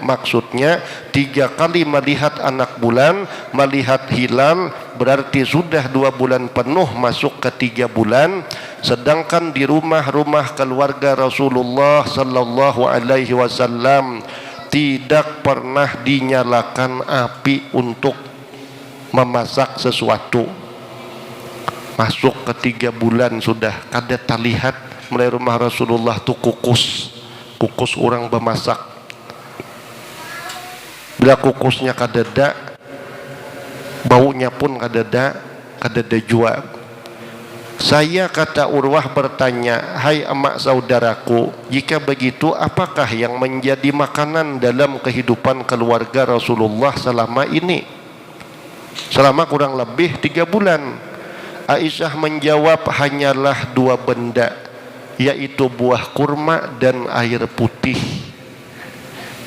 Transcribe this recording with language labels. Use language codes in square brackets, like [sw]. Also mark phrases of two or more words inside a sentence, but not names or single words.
[id] Maksudnya 3 kali melihat anak bulan, melihat hilal, berarti sudah 2 bulan penuh masuk ke 3 bulan. Sedangkan di rumah-rumah keluarga Rasulullah [ar] صلى الله عليه وسلم [id] tidak pernah dinyalakan api untuk memasak sesuatu. [bjn] Masuk ke 3 bulan sudah kada terlihat mulai rumah Rasulullah tu kukus orang bermasak. Bila kukusnya kada ada, baunya pun kada ada jua. [id] Saya, kata Urwah, bertanya, hai emak saudaraku, jika begitu apakah yang menjadi makanan dalam kehidupan keluarga Rasulullah selama ini, selama kurang lebih 3 bulan? Aisyah menjawab, hanyalah 2 benda, yaitu buah kurma dan air putih.